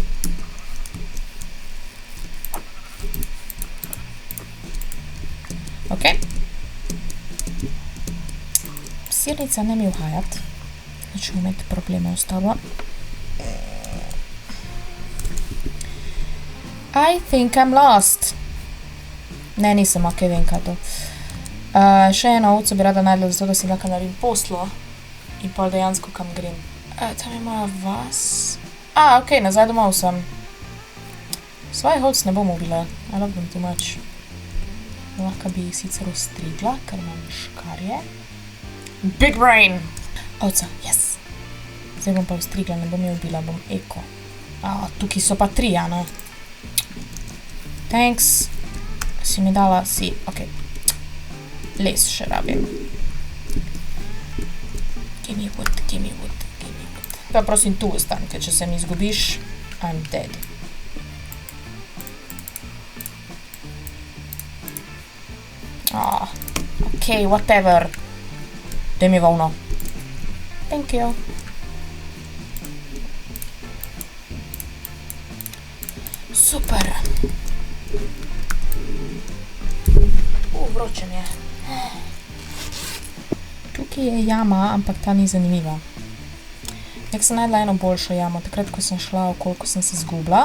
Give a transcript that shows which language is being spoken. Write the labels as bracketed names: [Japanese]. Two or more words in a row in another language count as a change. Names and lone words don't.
[Slovenian] Ok. Sirnica ne mi uhajat. Neću imeti probleme ostalo. [English] I think I'm lost. [Slovenian] Ne, nisem, ok, vem kaj to. Še eno ovco bi rada najdla, zato da si lahko naredim poslo in pol dejansko kam grem. Tam je moja vas. Ok, nazaj domov sem. Svojih ovc ne bom ubila. [English] I love them too much. [Slovenian] Lahko bi jih sicer ostrigla, ker imam škarje. [English] Big brain! Ovca, yes. [Slovenian] Zdaj bom pa ostrigla, ne bom jo ubila, bom eko. Tukaj so pa 3, ano. Thanks. Si mi dala, si, ok. Les še rabim. [English] Give me wood, give me wood, give me wood. [Slovenian] Pa prosim tu ostan, ker če se mi izgubiš, [English] I'm dead. Ok, whatever. [Slovenian] Daj mi volno. [English] Thank you. [Slovenian] Super. Vroče mi je. Tukaj je jama, ampak ta ni zanimiva. Nek sem najdla eno boljšo jamo, takrat, ko sem šla, okoliko sem se zgubila.